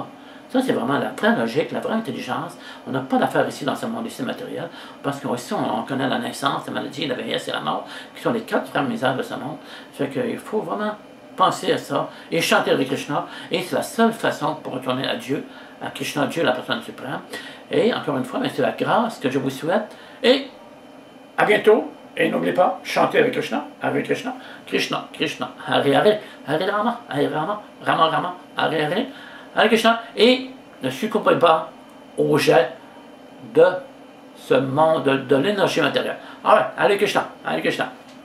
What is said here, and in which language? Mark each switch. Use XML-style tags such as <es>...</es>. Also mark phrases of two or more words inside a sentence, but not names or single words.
<fr>Ça, c'est vraiment la vraie logique, la vraie intelligence. On n'a pas d'affaires ici dans ce monde ici matériel, parce qu'ici, on connaît la naissance, la maladie, la vieillesse et la mort, qui sont les 4 grandes misères de ce monde. Fait qu'il faut vraiment penser à ça et chanter avec Krishna, et c'est la seule façon pour retourner à Dieu, à Krishna, Dieu, la personne suprême. Et encore une fois, c'est la grâce que je vous souhaite, et à bientôt. Et n'oubliez pas, chantez avec</fr> <sa>कृष्ण, कृष्ण, हरे हरे, हरे राम, राम, हरे हरे, हरे कृष्ण,</sa> <fr>et ne succombez pas au jet de ce monde, de l'énergie matérielle. Allez,</fr> <sa>हरे कृष्ण.</sa>